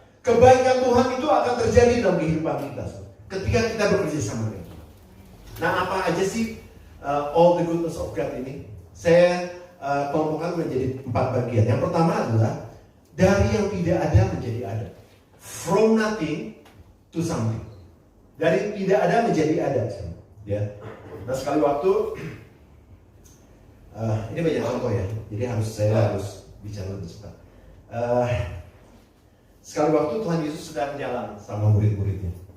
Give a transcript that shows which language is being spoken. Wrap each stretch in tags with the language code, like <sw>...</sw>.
<id>Kebaikan Tuhan itu akan terjadi dalam kehidupan kita ketika kita bekerja sama dengan Tuhan. Nah, apa aja sih</id> <en>all the goodness of God</en> <id>ini? Saya kelompokkan menjadi 4 bagian. Yang pertama adalah dari yang tidak ada menjadi ada.</id> <en>From nothing to something.</en> <id>Dari tidak ada menjadi ada. Ya. Nah, sekali waktu ini banyak contoh ya. Jadi saya harus bicara lebih cepat. Sekali waktu Tuhan Yesus sedang jalan sama murid-muridnya.</id>